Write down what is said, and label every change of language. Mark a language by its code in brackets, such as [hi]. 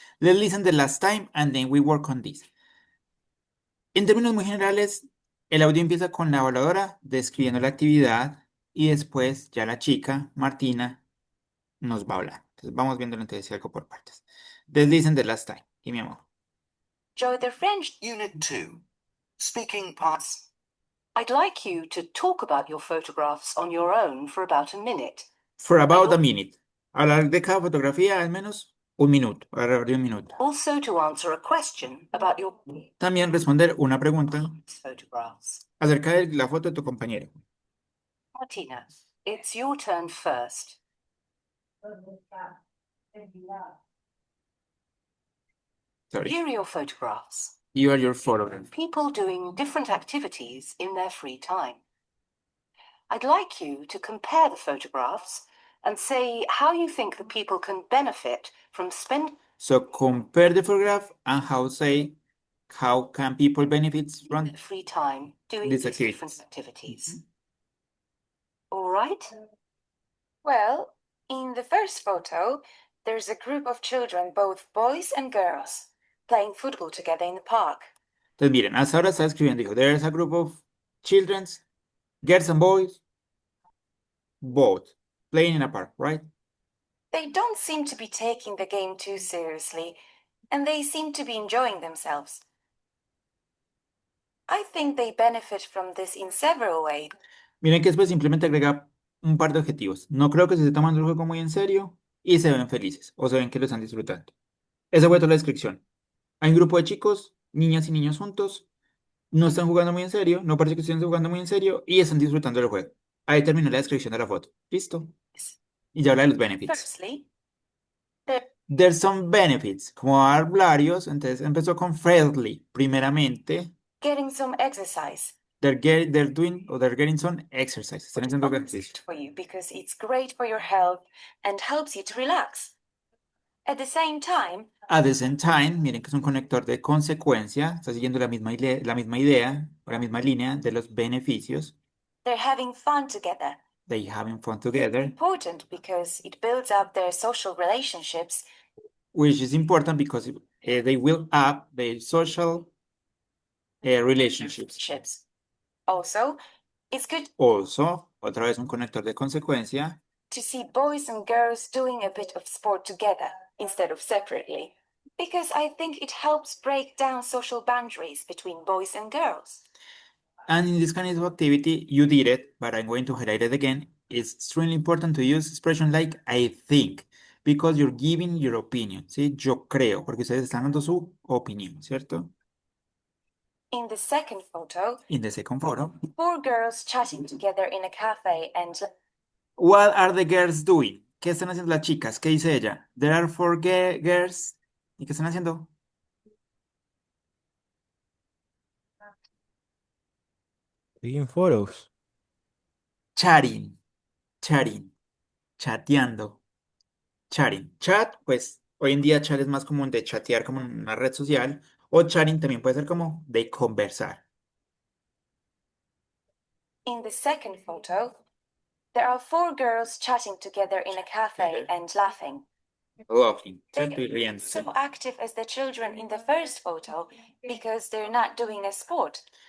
[en] Let's listen the last time and then we work on this. [es] En términos muy generales, el audio empieza con la evaluadora describiendo la actividad y después ya la chica, Martina, nos va a hablar. Entonces vamos viendo entonces algo por partes. [en] Let's listen the last time. [es] Y mi amor. [en] Enjoy their friendship. Unit 2. Speaking Parts. I'd like you to talk about your photographs on your own for about a minute. For about a minute. [es] Hablar de cada fotografía al menos un minuto, alrededor de un minuto. [en] Also to answer a question about your [es] También responder una pregunta [en] photographs. [es] acerca de la foto de tu compañero. [en] Martina, it's your turn first. Sorry. Here are your photographs. You are your photograph. People doing different activities in their free time. I'd like you to compare the photographs and say how you think the people can benefit from spending So compare the photograph and how can people benefit from their free time doing these these different activities. activities. All right? Well, in the first photo, there's a group of children, both boys and girls, playing football together in the park. [es] Entonces, miren, hasta ahora está escribiendo, dijo, [en] there's a group of children, girls and boys, both, playing in a park, right? They don't seem to be taking the game too seriously, and they seem to be enjoying themselves. I think they benefit from this in several ways. [es] Miren que después simplemente agrega un par de objetivos. No creo que se esté tomando el juego muy en serio y se ven felices o se ven que lo están disfrutando. Esa fue toda la descripción. Hay un grupo de chicos, niñas y niños juntos, no están jugando muy en serio, no parece que estén jugando muy en serio y están disfrutando del juego. Ahí terminó la descripción de la foto. ¿Listo? Y ya habla de los benefits. [en] Firstly, they're There's some benefits, [es] como dar varios, entonces empezó con friendly, primeramente. [en] getting some exercise. They're doing or they're getting some exercise. [es] Están haciendo ejercicio. [en] For you because it's great for your health and helps you to relax. At the same time, At the same time, [es] miren que es un conector de consecuencia, está siguiendo la misma idea o la misma línea de los beneficios. [en] they're having fun together. They having fun together, Important because it builds up their social relationships which is important because they will up their social relationships. ships. Also, it's good [es] Also, otra vez un conector de consecuencia, [en] to see boys and girls doing a bit of sport together instead of separately. Because I think it helps break down social boundaries between boys and girls. and in this kind of activity, you did it, but I'm going to highlight it again. It's extremely important to use expression like I think, because you're giving your opinion, ¿sí? [es] Yo creo, porque ustedes están dando su opinión, ¿cierto? [en] In the second photo, In the second photo, 4 girls chatting together in a cafe and what are the girls doing? [es] ¿Qué están haciendo las chicas? ¿Qué dice ella? [en] There are four girls. [es] ¿Y qué están haciendo? [en] Taking photos. Chatting, chateando, chatting. [es] Chat, pues hoy en día chat es más común de chatear como en una red social, o chatting también puede ser como de conversar. [en] in the second photo, there are 4 girls chatting together in a cafe and laughing. [es] Laughing, ¿cierto? Y riéndose. [en] So active as the children in the first photo because they're not doing a sport.